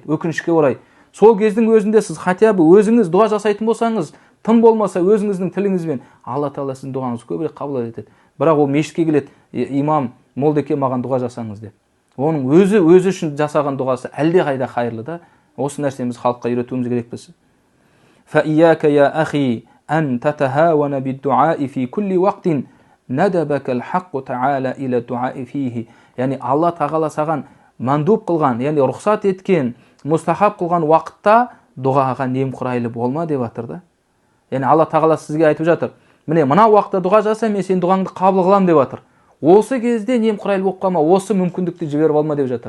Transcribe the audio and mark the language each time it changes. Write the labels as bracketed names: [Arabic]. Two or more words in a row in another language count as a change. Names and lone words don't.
[Kazakh] Өкінішке орай, сол кездің өзінде сіз [Russian] хотя бы [Kazakh] өзіңіз дұға жасайтын болсаңыз, тым болмаса өзіңіздің тіліңізбен Алла Тағала сіздің дұғаңызды көбірек қабыл етеді. Бірақ ол мешітке келеді, имам, молдеке маған дұға жасаңыз деп. Оның өзі үшін жасаған дұғасы әлде қайда қайырлы да. Осы нәрсеміз халыққа үйретуіміз керекпіз. [Arabic] فإياك يا أخي أن تتهاون بالدعاء في كل وقت ندبك الحق تعالى إلى الدعاء فيه. [Kazakh] Yani Allah Тағала саған мандуб қылған, яғни рұқсат еткен, мұстахаб қылған уақытта дұғаға немқұрайлы болма деп жатыр да. Яғни Алла Тағала сізге айтып жатыр, міне мына уақытта дұға жаса, мен сен дұғаңды қабыл қылам деп жатыр. Осы кезде немқұрайлы болып қалма, осы мүмкіндікті жіберіп алма деп жатыр.